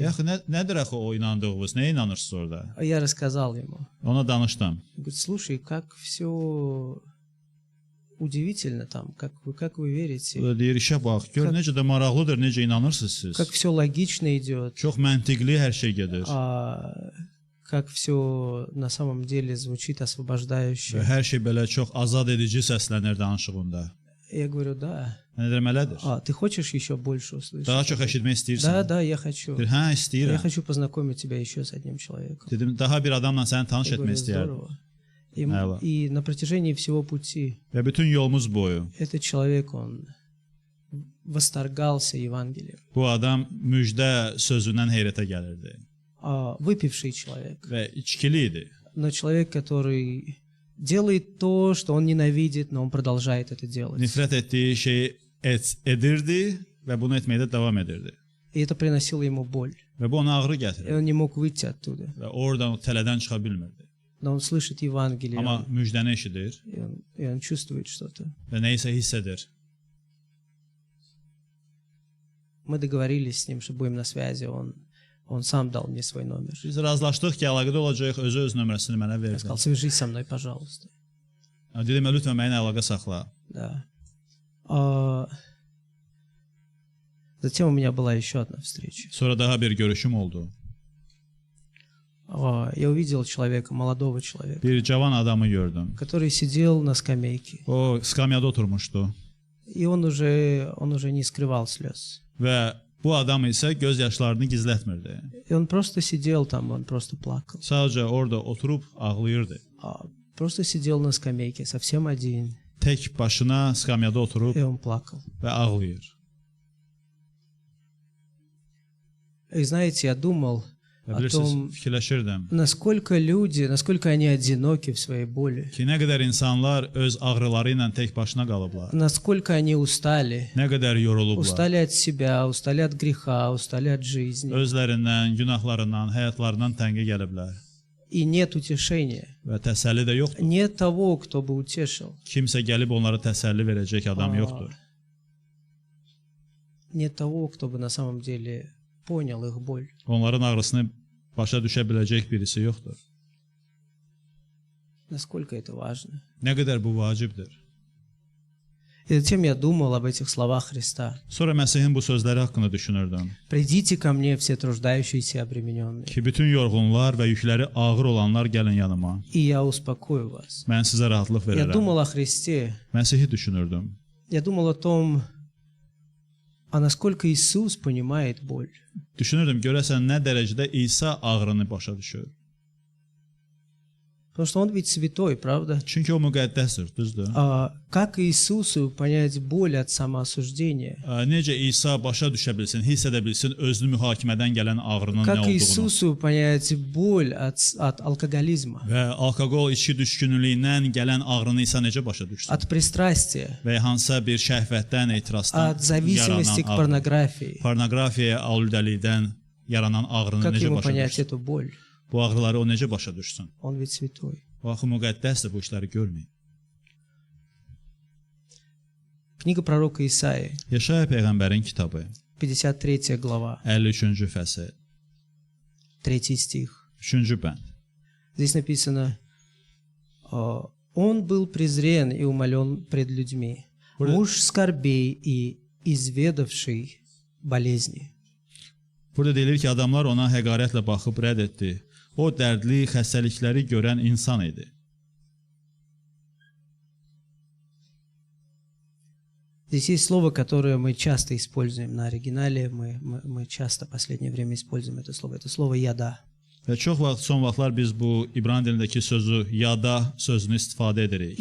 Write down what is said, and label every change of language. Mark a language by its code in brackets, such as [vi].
[az] Yaxı, nədir axı o inandığınız? Nəyə inanırsınız orada? [ru] Я рассказал ему. [az] Ona danışdım. [ru] Он говорит, слушай, как все удивительно там, как вы верите, [az] O da deyir, işə bax, gör necə də maraqlıdır, necə inanırsınız siz. [ru] как все logично идет, [az] Çox məntiqli hər şey gedir. [ru] как все на самом деле звучит [az] Və [ru] освобождающе. [az] hər şey belə çox azad edici səslənir danışığında. [ru] Я говорю, да. [az] Mən deyirəm, elədir. [ru] Ты хочешь еще больше услышать? [az] Daha çox eşitmək istəyirsən? [ru] Да, я хочу. [az] Deyir, hə, [ru] Я [az] istəyirəm. [ru] хочу познакомить тебя еще с одним человеком. [az] Dedim, daha bir adamla səni tanış [ru] Я [az] etmək [ru] говорю, [az] istəyərdim. [ru] здорово. И на протяжении всего пути [az] Və bütün yolumuz boyu [ru] этот человек, он восторгался Евангелием. [az] bu adam müjdə sözündən heyrətə gəlirdi. [ru] Выпивший человек, [az] Və içkili idi. [ru] но человек, который делает то, что он ненавидит, но он продолжает это делать. [az] Nifrət etdiyi şeyi edirdi və bunu etməkdə davam edirdi. [ru] И это приносило ему боль. [az] Və bu ona ağrı [ru] И [az] gətirirdi. [ru] он не мог выйти оттуда. [az] Və oradan o tələdən çıxa bilmirdi. [ru] Но он слышит Евангелие, [az] Amma müjdəni eşidir [ru] и он чувствует что-то. [az] və nəyisə hiss edir. [ru] Мы договорились с ним, что будем на связи. Он сам дал мне свой номер. [az] Biz razılaşdıq ki, əlaqədə olacağıq, özü öz nömrəsini mənə [ru] Я [az] verdi. [ru] сказал, свяжись со мной, пожалуйста. [az] Dedim, lütfən mənimlə əlaqə saxla. [ru] Да. Затем у меня была еще одна встреча. [az] Sonra daha bir görüşüm oldu. [ru] Я увидел человека, молодого человека, [az] Bir cavan adamı gördüm. [ru] который сидел на скамейке. [az] O skamyada oturmuşdu [ru] И он уже не скрывал слез. [az] və bu adam isə göz yaşlarını gizlətmirdi. [ru] И он просто сидел там, он просто плакал. [az] Sadəcə orada oturub ağlayırdı. [ru] Просто сидел на скамейке, совсем один, [az] Tək başına skamyada oturub [ru] и он плакал. [az] və ağlayır. [ru] И знаете, я думал [az] Və [ru] о [az] bilirsiniz, [ru] том, [az] fikirləşirdim [ru] насколько они одиноки в своей боли, [az] ki, nə qədər insanlar öz ağrıları ilə tək başına qalıblar, [ru] насколько они устали. [az] nə qədər yorulublar, [ru] Устали от себя, устали от греха, устали от жизни. [az] özlərindən, günahlarından, həyatlarından təngə gəliblər [ru] И нет утешения. [az] və təsəlli də yoxdur. [ru] Нет того, кто бы утешил. [az] Kimsə gəlib onlara təsəlli verəcək adam yoxdur. [ru] Нет того, кто бы на самом деле понял их боль. [az] Onların ağrısını başa düşə biləcək birisi yoxdur. [ru] Насколько это важно. [az] Nə qədər bu vacibdir. [ru] И затем я думал об этих словах Христа. [az] Sonra Məsihin bu sözləri haqqında düşünürdüm. [ru] «Придите ко мне, все труждающиеся и обремененные, [az] Ki, bütün yorğunlar və yükləri ağır olanlar gəlin yanıma. [ru] и я успокою вас». [az] Mən sizə rahatlıq [ru] Я [az] verərəm. [ru] думал о Христе. [az] Məsihi düşünürdüm. [ru] Я думал о том, насколько Иисус понимает боль. [az] Düşünürdüm, görəsən nə dərəcədə İsa ağrını başa düşür. [ru] Потому что Он ведь святой, правда? [az] Çünki o müqəddəsdir, düzdür? [ru] Как Иисусу понять боль от самоосуждения? [az] Necə İsa başa düşə bilsin, hiss edə bilsin özünü mühakimədən gələn ağrının nə [ru] Как [az] olduğunu [ru] Иисусу понять боль от алкоголизма, [az] və alkoqol içki düşkünlüyündən gələn ağrını İsa necə başa düşsün? [ru] от пристрастия, [az] Və hansısa bir şəhvətdən, etirazdan [ru] от зависимости к [az] yaranan ağrı, [ru] порнографии? [az] pornoqrafiyaya aludəlikdən yaranan ağrını [ru] Как [az] necə [ru] ему [az] başa [ru] понять [az] düşsün? [ru] эту боль? [az] Bu ağrıları o necə başa düşsün? [ru] Он ведь святой. [az] O axı müqəddəsdir, bu işləri görməyib. [ru] Книга пророка Исаии, [az] Yaşaya peyğəmbərin kitabı [ru] 53 глава, [az] 53-cü fəsil, [ru] 3 стих. [az] 3-cü bənd. [ru] Здесь написано: «Он был презрен и умолен пред людьми, муж скорбей и изведавший болезни». [az] Burada deyilir ki, adamlar ona həqarətlə baxıb rədd etdi. O dərdli, xəstəlikləri görən insan idi. [ru] Здесь есть слово, которое мы часто используем на оригинале. Мы часто в последнее время используем это слово. Это слово «яда». [az] Və çox vaxt, son vaxtlar biz bu İbran dilindəki sözü yada sözünü istifadə edirik.